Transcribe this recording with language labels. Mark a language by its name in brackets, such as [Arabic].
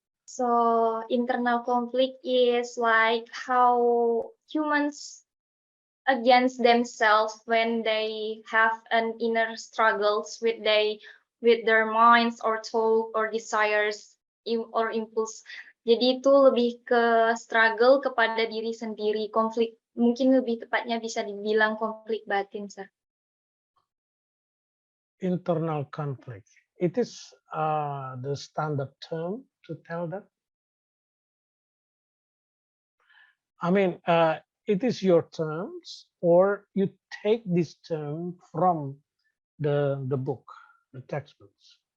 [English] So internal conflict is like how humans against themselves when they have an inner struggles with their minds or thought or desires or impulse. [Indonesian] Jadi itu lebih ke struggle kepada diri sendiri, konflik. Mungkin lebih tepatnya bisa dibilang konflik batin, sir. [English] Internal conflict. It is the standard term to tell that. I mean, it is your terms, or you take this term from the book, the textbooks.